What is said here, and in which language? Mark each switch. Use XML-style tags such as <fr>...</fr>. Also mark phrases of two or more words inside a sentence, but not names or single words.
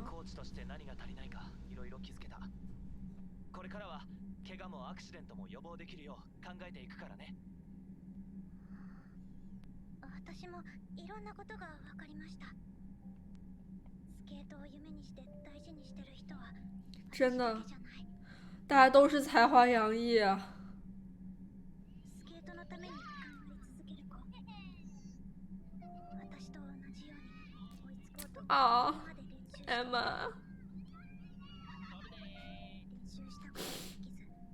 <ja>コーチとして何が足りないかいろいろ気づけた。これからは怪我もアクシデントも予防できるよう考えていくからね。私もいろんなことが分かりました。スケートを夢にして大事にしてる人は</ja> <zh>真的</zh> <ja>私だけじゃない。</ja> <zh>大家都是才华洋溢啊！</zh> <ja>スケートのために頑張り続ける子。私と同じように追いつこうとあー今まで練習して艾玛，練習したことにできず</ja>